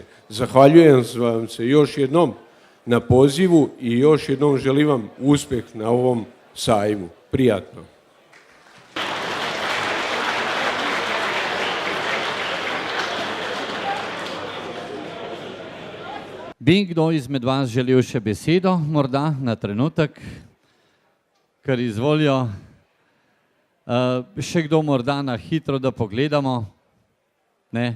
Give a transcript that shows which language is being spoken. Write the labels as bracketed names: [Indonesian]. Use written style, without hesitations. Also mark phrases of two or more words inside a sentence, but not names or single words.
[Serbian] Zahvaljujem vam se još jednom na pozivu i još jednom želim vam uspeh na ovom sajmu. Prijatno. [Slovenian] Bi kdo izmed vas želel še besedo, morda na trenutek, ker izvolijo. Še kdo morda na hitro, da pogledamo, ne?